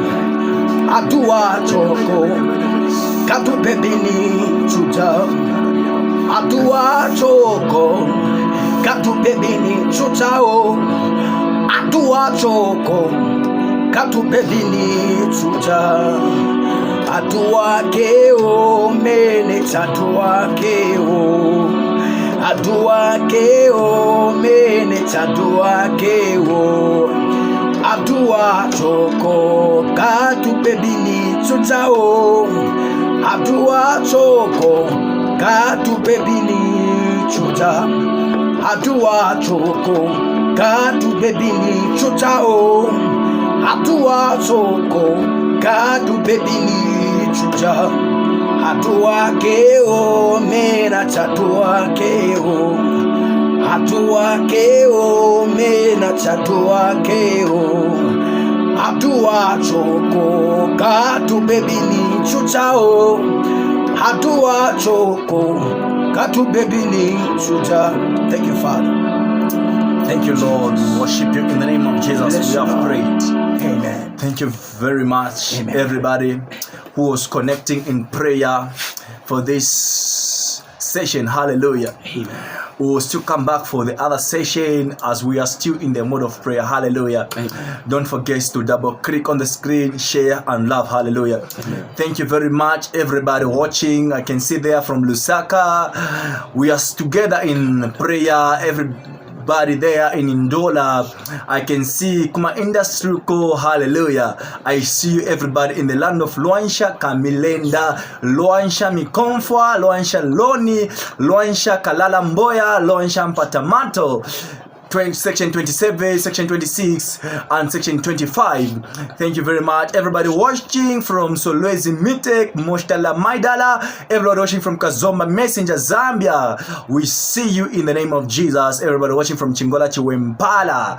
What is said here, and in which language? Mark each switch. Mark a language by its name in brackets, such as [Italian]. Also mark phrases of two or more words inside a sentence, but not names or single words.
[English] Atua Joko Katu Bebini Chuchao Atua Joko Katu Bebini Chuchao Atua Joko Katu Bebini Chuchao Atua Keo Mene Tatua Keo Adua keo mene tadua keo Adua choko katu bebini chutao Adua choko katu bebini chuta Adua choko katu bebini chutao Adua choko katu bebini chuta Atua keo mena tatua keo Atua keo mena tatua keo Atua choko katu bebini chutao Atua choko katu bebini chuta. Thank you, Father. Thank you, Lord. We worship you in the name of Jesus. We have prayed. Amen. Thank you very much, Amen. everybody who was connecting in prayer for this session. Hallelujah. Amen. We will still come back for the other session as we are still in the mode of prayer. Hallelujah. Amen. Don't forget to double click on the screen, share and love. Hallelujah. Amen. Thank you very much, everybody watching. I can see there from Lusaka. We are together in prayer. Everybody there in Ndola. I can see Kuma Industry Co. Hallelujah. I see you everybody in the land of Luansha, Kamilenda, Luansha Mikomfwa, Luansha Loni, Luansha Kalala Mboya, Luansha Mpatamato. Section 27, Section 26, and Section 25. Thank you very much. Everybody watching from Solwezi Mitek, Moshtala Maidala, everybody watching from Kazomba Messenger, Zambia. We see you in the name of Jesus. Everybody watching from Chingola Chiwempala.